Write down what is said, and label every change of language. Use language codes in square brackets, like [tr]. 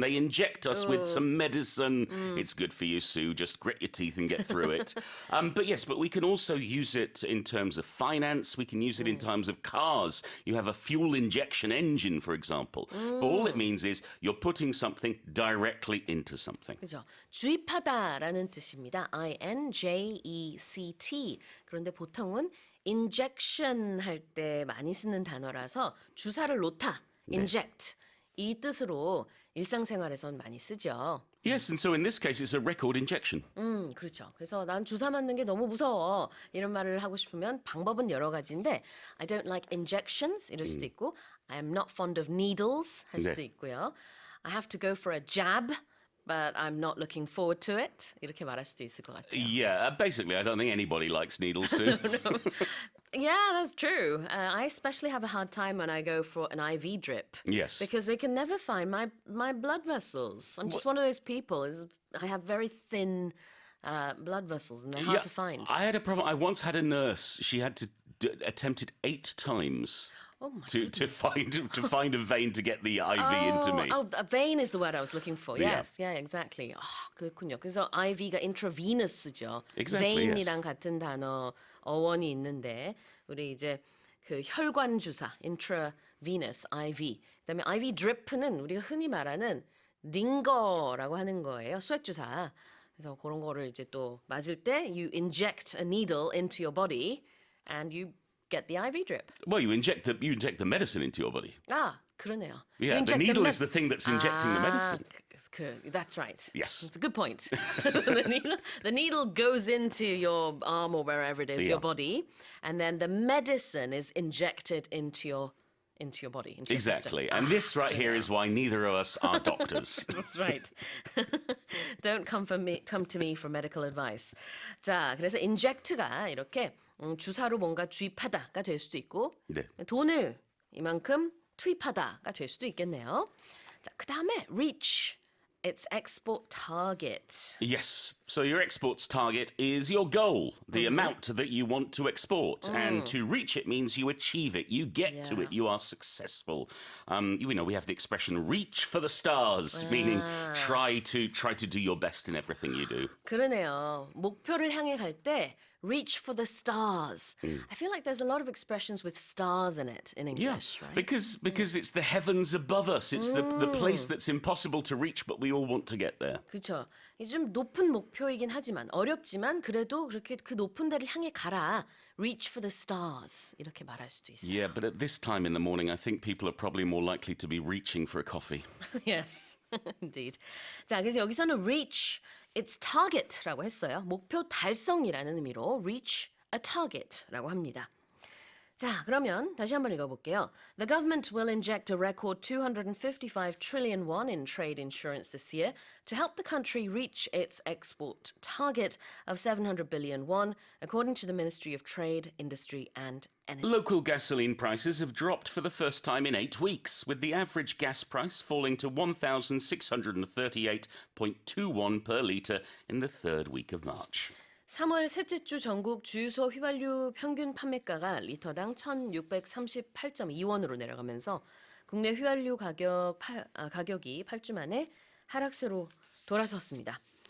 [en] They inject us with some medicine. It's good for you, Sue. Just grit your teeth and get through it. But we can also use it in terms of finance. We can use it in terms of cars. You have a fuel injection engine, for example. But all it means is you're putting something directly into something. [ko] 그죠? 주입하다라는 뜻입니다. [en] INJECT. [ko] 그런데 보통은 injection 할 때 많이 쓰는 단어라서 주사를 놓다, inject 이 뜻으로 일상생활에선 많이 쓰죠. [en] Yes, and so in this case it's a record injection. [ko] 그렇죠. 그래서 난 주사 맞는 게 너무 무서워 이런 말을 하고 싶으면 방법은 여러 가지인데 [en] I don't like injections [ko] 이럴 수도 있고 [en] I am not fond of needles [ko] 할 수도 있고요. [en] I have to go for a jab. But I'm not looking forward to it. [ko] 이렇게 말할 수도 있을 것 같아요. [en] Yeah, basically, I don't think anybody likes needles, Sue. Yeah, that's true. I especially have a hard time when I go for an IV drip. Yes. Because they can never find my blood vessels. I'm just one of those people. I have very thin blood vessels and they're hard to find. I had a problem. I once had a nurse. She had to attempt it 8 times. Oh my to find a vein to get the IV into me. Oh, a vein is the word I was looking for. Yes, yeah, exactly. [ko] 그렇군요. 그래서 IV가 intravenous죠. [en] Exactly, [ko] vein이랑 같은 단어 어원이 있는데 우리 이제 그 혈관 주사 intravenous IV. 그다음에 IV drip는 우리가 흔히 말하는 링거라고 하는 거예요. 수액 주사. 그래서 그런 거를 이제 또 맞을 때 [en] you inject a needle into your body and you get the IV drip. Well, you inject the medicine into your body. [ko] 그러네요. [en] Yeah, the needle is the thing that's injecting the medicine. That's right. Yes. It's a good point. the needle goes into your arm or wherever it is, your body, and then the medicine is injected into your body. Into your system. Exactly. And this right here is why neither of us are doctors. That's right. Don't come to me for medical advice. [ko] 자, 그래서 inject가 이렇게 주사로 뭔가 주입하다가 될 수도 있고 네. 돈을 이만큼 투입하다가 될 수도 있겠네요. 자, 그다음에 [en] reach its export target. Yes. So your export's target is your goal, the amount that you want to export. And to reach it means you achieve it. You get to it. You are successful. We have the expression reach for the stars, meaning try to do your best in everything you do. [ko] 그러네요. 목표를 향해 갈 때 [en] reach for the stars. I feel like there's a lot of expressions with stars in it in English, right? Because it's the heavens above us. It's the place that's impossible to reach, but we all want to get there. [ko] 그렇죠. 이제 좀 높은 목표이긴 하지만 어렵지만 그래도 그렇게 그 높은 데를 향해 가라. [en] Reach for the stars. [ko] 이렇게 말할 수도 있어요. [en] Yeah, but at this time in the morning, I think people are probably more likely to be reaching for a coffee. Yes, indeed. [ko] 자, 그래서 여기서는 reach its target라고 했어요. 목표 달성이라는 의미로 reach a target라고 합니다. 자, 그러면 다시 한번 읽어볼게요. [en] The government will inject a record 255 trillion won in trade insurance this year to help the country reach its export target of 700 billion won, according to the Ministry of Trade, Industry and Energy. Local gasoline prices have dropped for the first time in 8 weeks, with the average gas price falling to 1,638.21 per litre in the third week of March. [ko] 3월 셋째 주 전국 주유소 휘발유 평균 판매가가 리터당 1,638.2원으로 내려가면서 국내 휘발유 가격이 8주 만에 하락세로 돌아섰습니다.